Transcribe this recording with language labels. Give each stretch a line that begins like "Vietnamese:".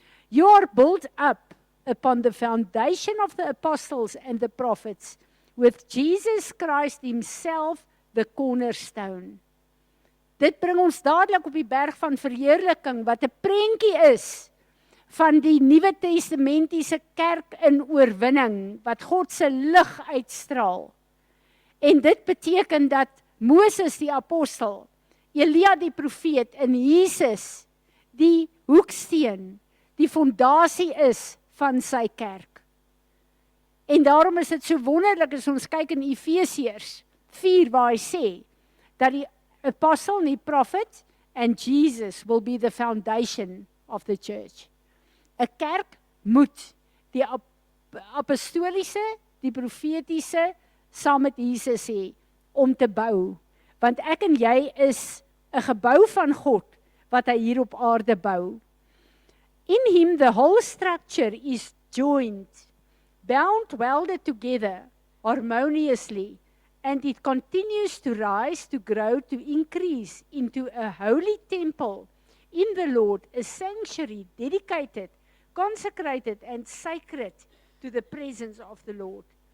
English: You are built up upon the foundation of the apostles and the prophets, with Jesus Christ himself the cornerstone.
Afrikaans: Dit bring ons dadelik op die berg van verheerliking, wat 'n prentjie is van die Nuwe Testamentiese kerk in oorwinning, wat God se lig uitstraal. En dit beteken dat Moses die apostel, Elia die profeet en Jesus die hoeksteen, die fondasie is van sy kerk. En daarom is dit so wonderlik as ons kyk in Efesiërs 4 waar hy sê, dat die apostle, die prophet,
English: and Jesus will be the foundation of the church.
Afrikaans: 'n Kerk moet die apostoliese, die profetiese, saam met Jesus hê, om te bou. Want ek en jy is 'n gebou van God, wat hy hier op aarde bou.
English: In him the whole structure is joined, bound, welded together, harmoniously, and it continues to rise, to grow, to increase into a holy temple in the Lord, a sanctuary dedicated, consecrated and sacred to the presence of the Lord.